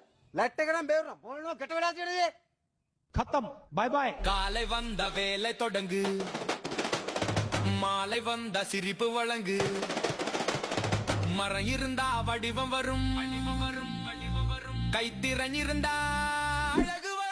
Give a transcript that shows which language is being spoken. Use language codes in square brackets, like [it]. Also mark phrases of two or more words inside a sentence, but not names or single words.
[si] ලැට් එක නම් බේරුණා මොනවා ගැට වෙලා තියෙනද [hi] खत्म [en] bye bye [ta] காலை வந்த வேலை தொடங்கு மாலை வந்த சிரிப்பு வழங்கு மரம் இருந்தா வடிவம் வரும் கைத்திறன் இருந்தா அழகு